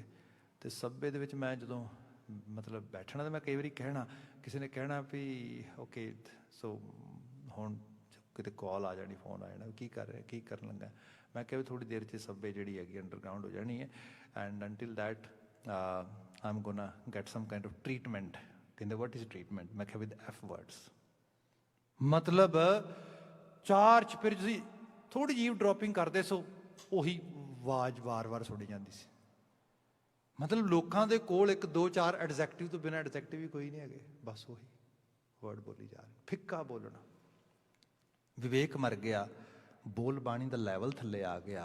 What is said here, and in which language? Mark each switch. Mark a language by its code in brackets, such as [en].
[pa] ਅਤੇ ਸਬਵੇ ਦੇ ਵਿੱਚ ਮੈਂ ਜਦੋਂ ਮਤਲਬ ਬੈਠਣਾ, ਤਾਂ ਮੈਂ ਕਈ ਵਾਰੀ ਕਹਿਣਾ, ਕਿਸੇ ਨੇ ਕਹਿਣਾ ਵੀ ਓਕੇ ਸੋ ਹੁਣ ਕਿਤੇ ਕਾਲ ਆ ਜਾਣੀ, ਫੋਨ ਆ ਜਾਣਾ, ਕੀ ਕਰ ਰਿਹਾ, ਕੀ ਕਰਨ ਲੱਗਾ। ਮੈਂ ਕਿਹਾ ਵੀ ਥੋੜ੍ਹੀ ਦੇਰ 'ਚ ਸਬਵੇ ਜਿਹੜੀ ਹੈਗੀ ਅੰਡਰਗਰਾਊਂਡ ਹੋ ਜਾਣੀ ਹੈ, [en] And until that I'm gonna get some kind of treatment. [pa] ਕਹਿੰਦੇ [en] what is treatment? [pa] ਮੈਂ ਕਿਹਾ [en] with F words। [pa] ਮਤਲਬ 4 ਚੁਫੇਰੇ ਤੁਸੀਂ ਥੋੜ੍ਹੀ ਜਿਹੀ ਡਰੋਪਿੰਗ ਕਰਦੇ ਸੋ ਉਹੀ ਆਵਾਜ਼ ਵਾਰ-ਵਾਰ ਸੁਣੀ ਜਾਂਦੀ ਸੀ। ਮਤਲਬ ਲੋਕਾਂ ਦੇ ਕੋਲ 1 2 4 ਐਡਜੈਕਟਿਵ ਤੋਂ ਬਿਨਾਂ ਐਡਜੈਕਟਿਵ ਹੀ ਕੋਈ ਨਹੀਂ ਹੈਗੇ, ਬਸ ਉਹੀ ਵਰਡ ਬੋਲੀ ਜਾ ਰਹੇ। ਫਿੱਕਾ ਬੋਲਣਾ, ਵਿਵੇਕ ਮਰ ਗਿਆ, ਬੋਲ ਬਾਣੀ ਦਾ ਲੈਵਲ ਥੱਲੇ ਆ ਗਿਆ।